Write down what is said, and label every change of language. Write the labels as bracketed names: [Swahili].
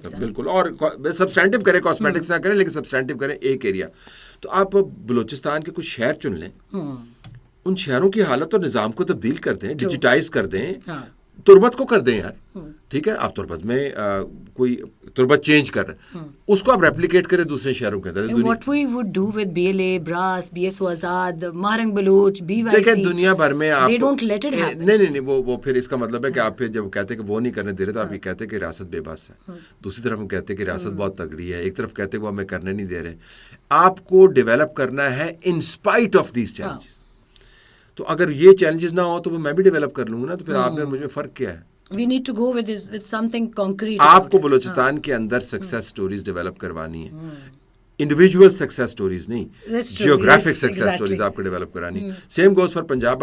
[Urdu] بالکل, اور سبسٹینٹیو کریں, کاسمیٹکس نہ کریں لیکن سبسٹینٹیو کریں ایک ایریا. تو آپ بلوچستان کے کچھ شہر چن لیں, ان شہروں کی حالت اور نظام کو تبدیل کر دیں, ڈیجیٹائز کر دیں, تربت کو کر دیں یار. ٹھیک ہے, آپ تربت میں کوئی تربت چینج کر رہے ہیں, اس کو آپ ریپلیکیٹ کریں دوسرے شہروں کے اندر. [English] What we would do with BLA, BRAS, BSO Azad, Mahrang Baloch, BYC, [Urdu] دیکھیں دنیا بھر میں آپ [English] they don't let it happen. [Urdu] نہیں وہ پھر اس کا مطلب ہے کہ آپ پھر جب کہتے ہیں کہ وہ نہیں کرنے دے رہے تو آپ یہ کہتے ہیں کہ ریاست بے بس ہے. دوسری طرف ہم کہتے ہیں کہ ریاست بہت تگڑی ہے, ایک طرف کہتے ہیں وہ ہمیں کرنے نہیں دے رہے. آپ کو ڈیولپ کرنا ہے [English] in spite of these [Urdu] challenges. تو اگر یہ چیلنجز نہ ہو تو وہ میں بھی ڈیولپ کر لوں گا نا, تو پھر آپ نے مجھ میں فرق کیا ہے. [English] We need to go with something concrete. [Urdu] آپ کو بلوچستان کے اندر سکسیس سٹوریز ڈیولپ کروانی ہے, انڈیویجول سکسیس سٹوریز نہیں, جیوگرافک سکسیس سٹوریز آپ کو ڈیولپ کرانی. [English] Same goes for Punjab.